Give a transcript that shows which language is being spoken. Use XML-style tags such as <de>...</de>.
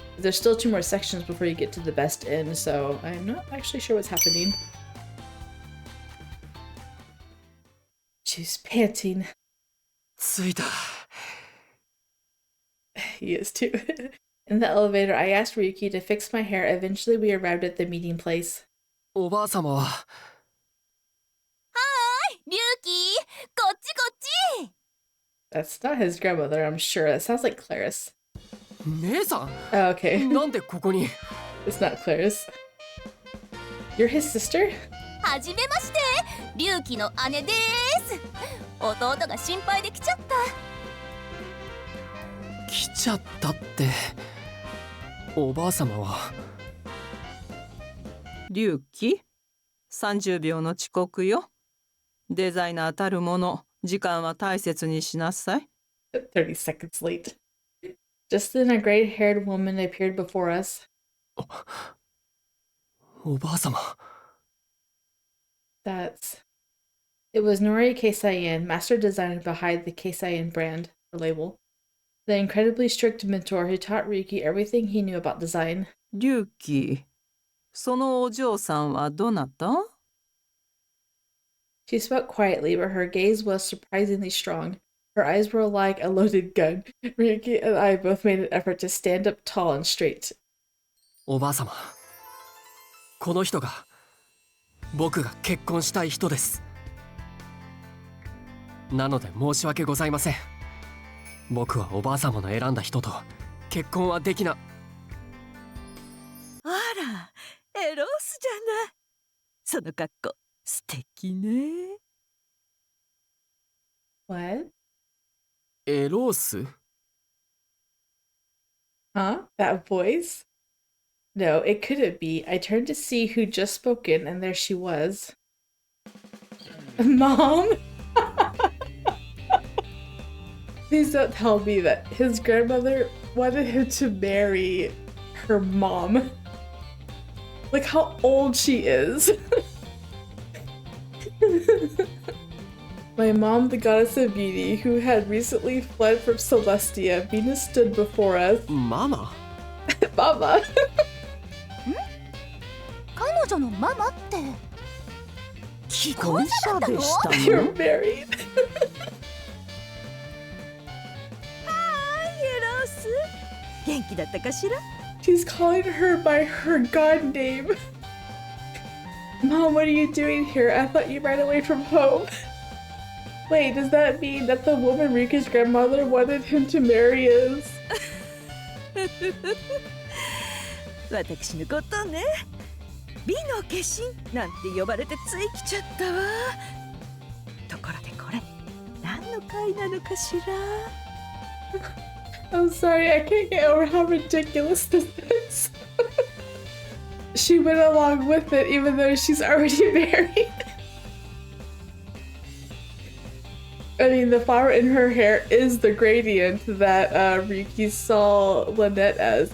<en>There's still 2 more sections before you get to the best end, so I'm not actually sure what's happening. She's panting.</en> <ja>着いた。</ja> <en>He is too. In the elevator, I asked Ryuki to fix my hair. Eventually, we arrived at the meeting place.</en> <ja>おばあ様は。はーい、リュウキー、こっちこっち。</ja> <en>That's not his grandmother, I'm sure. That sounds like Claris.</en> <ja>姉さん</ja> <en>Oh, okay.</en> <ja>なんでここに</ja> <en>It's not Claris. You're his sister?</en> <ja>はじめまして、リュウキの姉です。弟が心配で来ちゃった。来ちゃったって。おばあ様は。龍騎、30秒の遅刻よ。デザイナーたるもの、時間は大切にしなさい。</ja> <en>30 seconds late. Just then, a gray-haired woman appeared before us.</en> <ja>おばあ様。</ja> <en>It was Nori Keisaiin, master designer behind the Keisaiin brand, or label. The incredibly strict mentor who taught Ryuki everything he knew about design.</en> <ja>龍騎、そのお嬢さんはどなた？</ja> <en>She spoke quietly, but her gaze was surprisingly strong. Her eyes were like a loaded gun. Ryuki and I both made an effort to stand up tall and straight.</en> <ja>おばあ様。この人が僕が結婚したい人です。なので申し訳ございません。僕はおばあ様の選んだ人と結婚はできな。あら、エロスじゃない。その格好素敵ね。</ja> <en>What?</en> <ja>エロース</ja> <en>Huh? That voice? No, it couldn't be. I turned to see who'd just spoken, and there she was. Mom? Please don't tell me that his grandmother wanted him to marry her mom. Look how old she is. My mom, the goddess of beauty, who had recently fled from Celestia, Venus stood before us.</en> <ja>ママ</ja> <en>Mama.</en> <ja>彼女のママって既婚者だったの？</ja> <en>You're married.</en> <ja>エロス元気だったかしら？</ja> <en>She's calling her by her god name. Mom, what are you doing here? I thought you ran away from home. Wait, does that mean that the woman Ryuki's grandmother wanted him to marry is?</en> <ja>私のことね。美の化身なんて呼ばれてつい来ちゃったわ。ところでこれ何の会なのかしら？</ja> <en>I'm sorry, I can't get over how ridiculous this is. She went along with it even though she's already married. I mean, the flower in her hair is the gradient that Ryuki saw Lynette as.</en>